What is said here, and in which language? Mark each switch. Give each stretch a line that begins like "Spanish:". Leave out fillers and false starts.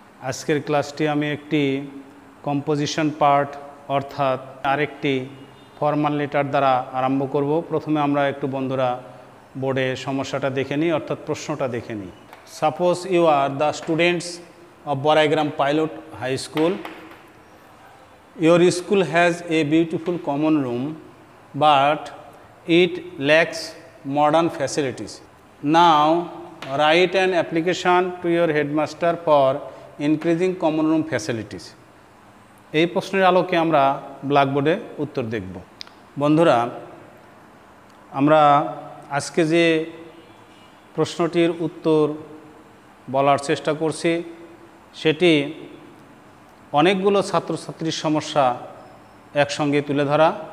Bangla: আজকের ক্লাসটি আমি একটি কম্পোজিশন পার্ট অর্থাৎ আরেকটি ফর্মাল লেটার দ্বারা আরম্ভ করব। প্রথমে আমরা একটু বন্ধুরা বোর্ডে সমস্যাটা দেখে নিই, অর্থাৎ প্রশ্নটা দেখে নিই।
English: Suppose you are the students of Baraigram pilot high school. Your school has a beautiful common room, but it lacks modern facilities. Now, write an application to your headmaster for increasing common room facilities.
Bangla: এই প্রশ্নের আলোকে আমরা ব্ল্যাকবোর্ডে উত্তর দেখব। বন্ধুরা, আমরা আজকে যে প্রশ্নটির উত্তর বলার চেষ্টা করছি সেটি অনেকগুলো ছাত্রছাত্রীর সমস্যা একসঙ্গে তুলে ধরা।